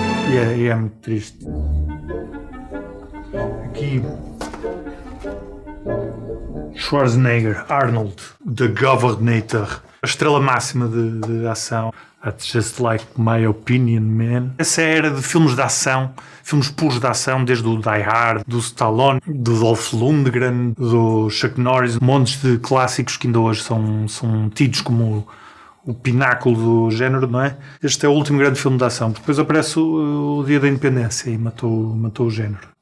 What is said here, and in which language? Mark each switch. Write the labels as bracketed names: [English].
[Portuguese] E é muito triste. Aqui Schwarzenegger, Arnold, The Governator, a estrela máxima de ação. [English] That's just like my opinion, man. [Portuguese] Essa era de filmes de ação, filmes puros de ação, desde o Die Hard, do Stallone, do Dolph Lundgren, do Chuck Norris, montes de clássicos que ainda hoje são tidos como o pináculo do género, não é? Este é o último grande filme de ação. Depois aparece o Dia da Independência e matou o género.